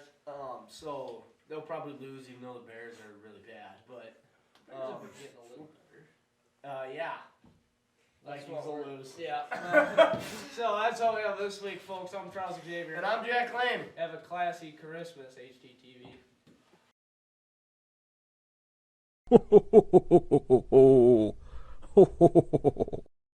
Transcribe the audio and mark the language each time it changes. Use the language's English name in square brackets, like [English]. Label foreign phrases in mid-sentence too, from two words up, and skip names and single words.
[English] So they'll probably lose, even though the Bears are really bad. But Bears have been getting a little better. yeah, That's Vikings what will we're- lose. Yeah. So that's all we have this week, folks. I'm Charles Xavier. And I'm Jack Lane. Have a classy Christmas, HTTV. Ho ho ho ho ho ho ho ho ho ho ho.